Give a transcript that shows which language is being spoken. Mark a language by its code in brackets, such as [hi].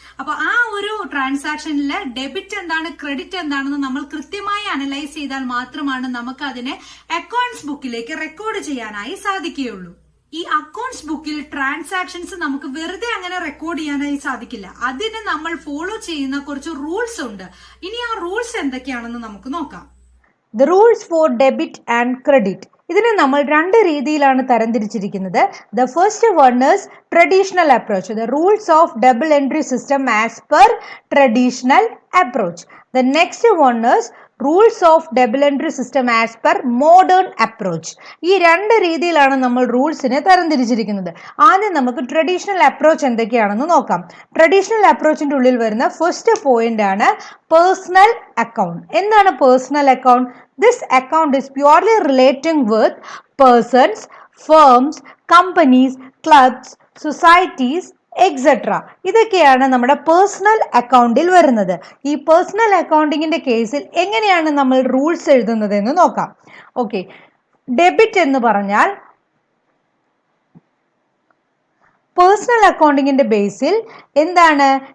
[ml] അപ്പൊ ആ ഒരു ട്രാൻസാക്ഷനിലെ ഡെബിറ്റ് എന്താണ്, ക്രെഡിറ്റ് എന്താണെന്ന് നമ്മൾ കൃത്യമായി അനലൈസ് ചെയ്താൽ മാത്രമാണ് നമുക്ക് അതിനെ അക്കൗണ്ട്സ് ബുക്കിലേക്ക് റെക്കോർഡ് ചെയ്യാനായി സാധിക്കുകയുള്ളൂ. ഈ അക്കൗണ്ട്സ് ബുക്കിൽ ട്രാൻസാക്ഷൻസ് നമുക്ക് വെറുതെ അങ്ങനെ റെക്കോർഡ് ചെയ്യാനായി സാധിക്കില്ല. അതിന് നമ്മൾ ഫോളോ ചെയ്യുന്ന കുറച്ച് റൂൾസ് ഉണ്ട്. ഇനി ആ റൂൾസ് എന്തൊക്കെയാണെന്ന് നമുക്ക് നോക്കാം. [en] The rules for debit and credit. [ml] ഇതിനെ നമ്മൾ രണ്ട് രീതിയിലാണ് തരംതിരിച്ചിരിക്കുന്നത്. [en] The first one is traditional approach. The rules of double entry system as per traditional approach. The next one is rules of double entry system as per modern approach. [ml] ഈ രണ്ട് രീതിയിലാണ് നമ്മൾ റൂൾസിനെ തരംതിരിച്ചിരിക്കുന്നത്. ആദ്യം നമുക്ക് ട്രഡീഷണൽ അപ്രോച്ച് എന്തൊക്കെയാണെന്ന് നോക്കാം. Traditional അപ്രോച്ചിന്റെ ഉള്ളിൽ വരുന്ന ഫസ്റ്റ് പോയിന്റ് ആണ് പേഴ്സണൽ അക്കൗണ്ട്. എന്താണ് personal account? [en] This account is purely relating with persons, firms, companies, clubs, societies, etc. [ml] ഇതൊക്കെയാണ് നമ്മുടെ പേഴ്സണൽ അക്കൗണ്ടിൽ വരുന്നത്. ഈ പേഴ്സണൽ അക്കൗണ്ടിങ്ങിന്റെ കേസിൽ എങ്ങനെയാണ് നമ്മൾ റൂൾസ് എഴുതുന്നത് എന്ന് നോക്കാം. ഓക്കെ, ഡെബിറ്റ് എന്ന് പറഞ്ഞാൽ പേഴ്സണൽ അക്കൗണ്ടിങ്ങിന്റെ ബേസിൽ എന്താണ്?